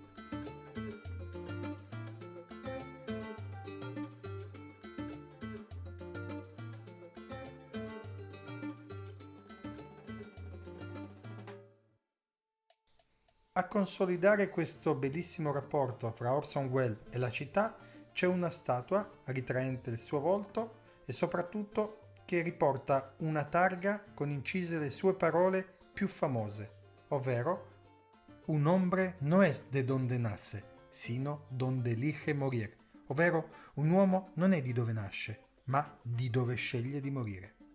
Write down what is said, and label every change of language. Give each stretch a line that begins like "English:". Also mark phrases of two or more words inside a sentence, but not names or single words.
Italian: A consolidare questo bellissimo rapporto fra Orson Welles e la città c'è una statua ritraente il suo volto e soprattutto che riporta una targa con incise le sue parole più famose, ovvero
Spanish: un hombre no es de donde nace, sino donde elige morir,
Italian: ovvero un uomo non è di dove nasce, ma di dove sceglie di morire.